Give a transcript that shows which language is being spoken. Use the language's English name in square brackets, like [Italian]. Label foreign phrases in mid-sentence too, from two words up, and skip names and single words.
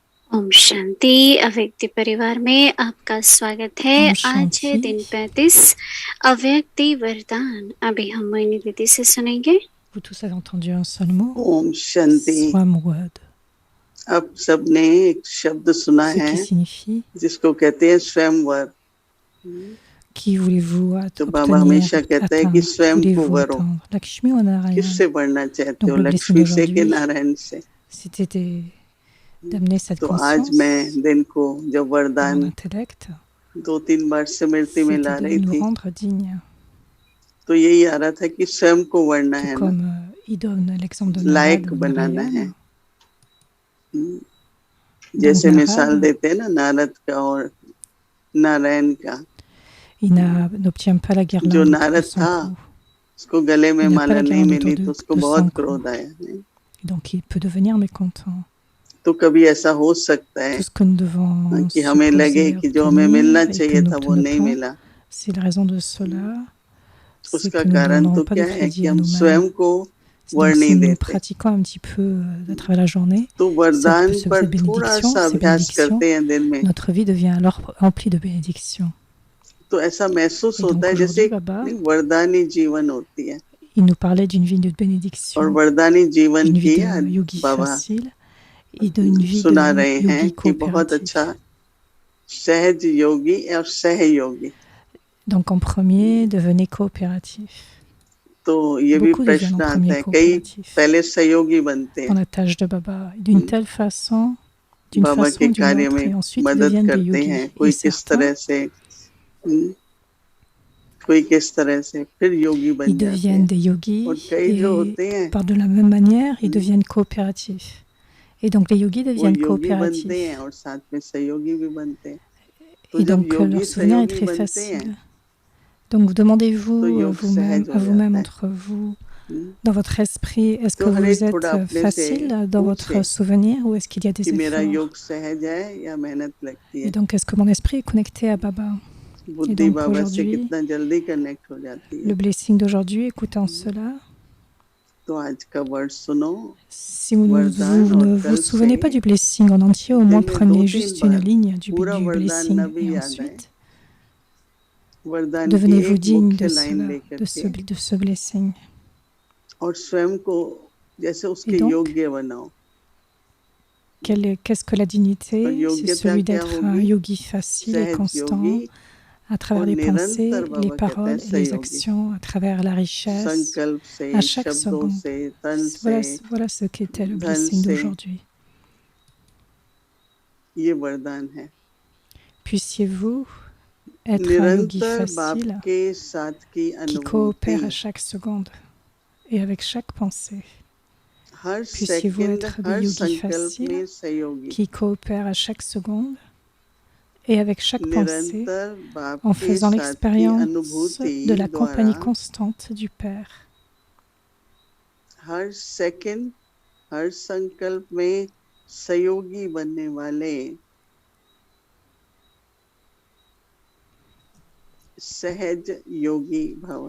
[Hindi] ओम शांति अव्यक्ति परिवार में आपका स्वागत है। ओम आज है शांति। दिन 35 अव्यक्ति वरदान। अभी हम मोहिनी दीदी से सुनेंगे। [French] Vous tous avez entendu un seul mot, [Hindi] ओम शांति। Swam word, अब सबने एक शब्द सुना [French] ce [Hindi] है [French] qui signifie [Hindi] जिसको कहते हैं स्वयंवर। [French] qui voulez-vous [Hindi] तो बाबा [French] obtenir, [Hindi] हमेशा कहता है कि [French] atteindre, [Hindi] स्वयं को [French] voulez-vous [Hindi] वरो। [French] atteindre Lakshmi ou Narayan. [Hindi] किससे बढ़ना चाहते [French] Donc [Hindi] हो, [French] le blessing [Hindi] लक्ष्मी से कि [French] d'aujourd'hui, [Hindi] नारायण से? [French] c'était d'amener cette [Hindi] तो आज [French] conscience [Hindi] मैं दिन को जब [French] dans [Hindi] वरदान [French] l'intellect, [Hindi] 2-3 बार स्मृति में ला [French] c'était de [Hindi] रही [French] nous [Hindi] थी, [French] rendre dignes. [Hindi] तो यही आ रहा था कि स्वयं को वरना [French] Tout [Hindi] है ना, [French] comme il donne l'exemple de [Hindi] लायक [French] Narad ou [Hindi] बनाना है। [French] Narayan. [Hindi] जैसे [French] Donc [Hindi] मिसाल [French] Narad, [Hindi] देते हैं ना नारद का और नारायण का। [French] il n'obtient pas la [Hindi] जो [French] guirlande autour de [Hindi] नारद [French] son [Hindi] था [French] cou. [Hindi] उसको गले में [French] Il n'a pas [Hindi] माला [French] la [Hindi] नहीं [French] guirlande [Hindi] मिली [French] autour [Hindi] तो उसको [French] de son [Hindi] बहुत [French] cou. [Hindi] क्रोध आया। [French] Donc il peut devenir mécontent. [Hindi] तो कभी ऐसा हो सकता है [French] Tout ce que nous devons [Hindi] कि हमें लगे कि जो हमें मिलना [French] obtenir et que [Hindi] चाहिए [French] nous [Hindi] था वो नहीं [French] n'obtenons pas, [Hindi] मिला। [French] c'est la raison de cela, c'est [Hindi] उसका [French] que nous ne [Hindi] कारण [French] donnons [Hindi] तो [French] pas [Hindi] क्या [French] de [Hindi] है [French] crédit [Hindi] कि [French] à [Hindi] हम [French] nous-mêmes. [Hindi] स्वयं को वर [French] Donc si [Hindi] नहीं [French] nous [Hindi] देते। [French] pratiquons un petit peu à travers la journée [Hindi] तो वरदान [French] cette [Hindi] पर थोड़ा [French] bénédiction, [Hindi] सा [French] ces [Hindi] अभ्यास [French] bénédictions, [Hindi] करते हैं दिन में, [French] notre vie devient alors remplie de bénédictions. [Hindi] तो ऐसा महसूस [French] Et [Hindi] होता [French] donc [Hindi] है जैसे [French] aujourd'hui, Baba, [Hindi] वरदानी जीवन होती है। [French] il nous parlait d'une vie de [Hindi] और [French] bénédiction, [Hindi] वरदानी जीवन [French] d'une vie [Hindi] की [French] de yogi [Hindi] बाबा [French] facile et d'une vie [Hindi] सुना [French] de [Hindi] रहे हैं [French] yogi [Hindi] कि बहुत [French] coopératif. [Hindi] अच्छा सहज योगी और सहयोगी। [French] Donc en premier, devenez coopératif. [Hindi] तो ये भी [French] Beaucoup deviennent [Hindi] प्रश्न [French] en [Hindi] आता [French] premier [Hindi] है, कई [French] coopératifs. [Hindi] पहले सहयोगी बनते [French] Dans [Hindi] हैं, [French] la tâche de Baba, d'une telle façon, d'une [Hindi] बाबा [French] façon [Hindi] के [French] ou d'une [Hindi] कार्य [French] autre, [Hindi] में [French] et ensuite ils [Hindi] मदद [French] deviennent des [Hindi] करते [French] yogis. [Hindi] हैं, [French] Et [Hindi] कोई किस [French] certains, [Hindi] तरह से, कोई किस तरह से, फिर योगी बन [French] ils [Hindi] जाते [French] deviennent [Hindi] हैं। [French] des yogis [Hindi] और कई जो [French] et [Hindi] होते हैं [French] par de la même manière, ils deviennent coopératifs. Et donc les yogis [Hindi] वो [French] deviennent [Hindi] योगी बनते [French] coopératifs. [Hindi] हैं और साथ में सहयोगी भी बनते हैं। तो [French] Et [Hindi] जब [French] donc [Hindi] योगी [French] leur souvenir est [Hindi] सहयोगी [French] très [Hindi] बनते हैं [French] facile. Donc demandez-vous [Hindi] तो योग [French] vous-même, [Hindi] सहज [French] à [Hindi] हो [French] vous-même, [Hindi] जाता है। [French] entre vous, dans votre esprit, est-ce que [Hindi] तो हर [French] vous [Hindi] एक थोड़ा [French] êtes [Hindi] अपने से [French] facile dans votre [Hindi] पूछे [French] souvenir ou est-ce qu'il y a des [Hindi] कि मेरा [French] efforts? [Hindi] योग सहज है या मेहनत लगती [French] Et [Hindi] है। [French] donc est-ce que mon esprit est connecté à Baba? Et [Hindi] बुद्धि [French] donc [Hindi] बाबा से [French] aujourd'hui, [Hindi] कितना जल्दी कनेक्ट हो जाती है। [French] le blessing d'aujourd'hui, écoutant cela, [Hindi] तो आज का वर्ड सुनो, [French] si vous [Hindi] वरदान [French] ne [Hindi] और [French] vous [Hindi] कल [French] souvenez pas [Hindi] से [French] du blessing en entier, au moins [Hindi] दिन में [French] prenez [Hindi] 2-3 [French] juste une [Hindi] बार [French] ligne du [Hindi] पूरा वरदान [French] blessing [Hindi] न भी [French] et [Hindi] याद आए, [French] ensuite [Hindi] वरदान की [French] devenez-vous [Hindi] एक [French] digne [Hindi] मुख्य [French] de [Hindi] लाइन [French] cela, [Hindi] लेकर [French] de ce blessing. [Hindi] और स्वयं को जैसे उसके [French] Et donc, [Hindi] योग्य बनाओ। [French] qu'est-ce que la [Hindi] और [French] dignité? C'est [Hindi] योग्यता [French] celui [Hindi] क्या [French] d'être un [Hindi] होगी? [French] yogi facile et [Hindi] सहज [French] constant [Hindi] योगी [French] à travers [Hindi] और [French] les pensées, [Hindi] निरंतर [French] les [Hindi] बाबा कहता है [French] paroles et les [Hindi] सहयोगी। [French] actions, à travers la richesse, [Hindi] संकल्प से, [French] à chaque [Hindi] शब्दों [French] seconde. [Hindi] से, तन से, [French] Voilà ce qu'était le [Hindi] धन [French] blessing [Hindi] से, [French] d'aujourd'hui. [Hindi] ये वरदान है। [French] Puissiez-vous être un yogi [Hindi] निरंतर बाप [French] facile [Hindi] के साथ की [French] qui coopère à [Hindi] अनुभूति, [French] chaque seconde et avec chaque pensée. [Hindi] हर [French] Puissiez-vous [Hindi] सेकंड, [French] être des [Hindi] हर [French] yogis [Hindi] संकल्प [French] faciles [Hindi] में सहयोगी, [French] qui coopèrent à chaque seconde et avec chaque pensée [Hindi] निरंतर बाप [French] en [Hindi] के [French] faisant [Hindi] साथ की [French] l'expérience [Hindi] अनुभूति [French] de la [Hindi] द्वारा [French] compagnie constante du Père. [Hindi] हर सेकंड, हर संकल्प में सहयोगी बनने वाले सहज योगी भव।